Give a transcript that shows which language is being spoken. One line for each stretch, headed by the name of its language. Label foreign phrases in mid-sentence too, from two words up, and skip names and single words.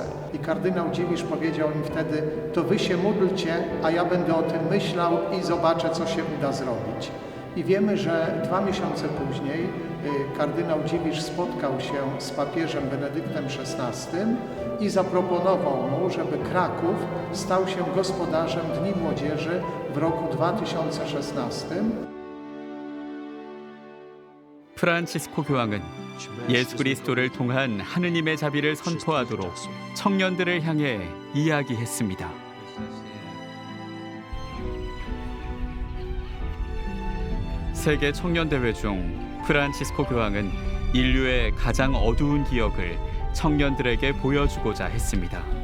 Polish: I kardynał Dziwisz powiedział im wtedy, to wy się módlcie, a ja będę o tym myślał i zobaczę, co się uda zrobić. I wiemy, że 2 miesiące później kardynał Dziwisz spotkał się z papieżem Benedyktem XVI i zaproponował mu, żeby Kraków stał się gospodarzem Dni Młodzieży w roku 2016.
Korean: 프란치스코 교황은 예수 그리스도를 통한 하느님의 자비를 선포하도록 청년들을 향해 이야기했습니다. 세계 청년대회 중 프란치스코 교황은 인류의 가장 어두운 기억을 청년들에게 보여주고자 했습니다.